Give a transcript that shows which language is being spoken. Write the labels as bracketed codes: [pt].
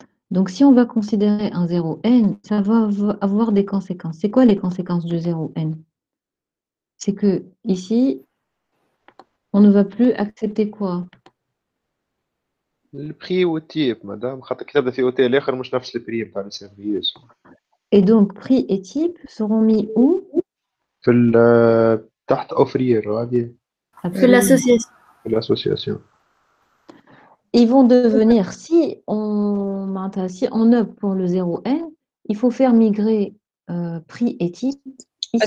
[fr] Donc, si on va considérer un 0N, ça va avoir des conséquences. C'est quoi les conséquences du 0N? C'est que ici, on ne va plus accepter quoi? [ar] البري والتيب مدام خاطر كي تبدا في اوتيل اخر مش نفس البري نتاع السيرفيس. [fr] Et donc, prix et type seront mis où? [ar] في تحت اوفرير غادي في l'association. في الاسوسياسيون. [fr] ils vont devenir, si on opte pour le 0N, il faut faire migrer prix et type ici.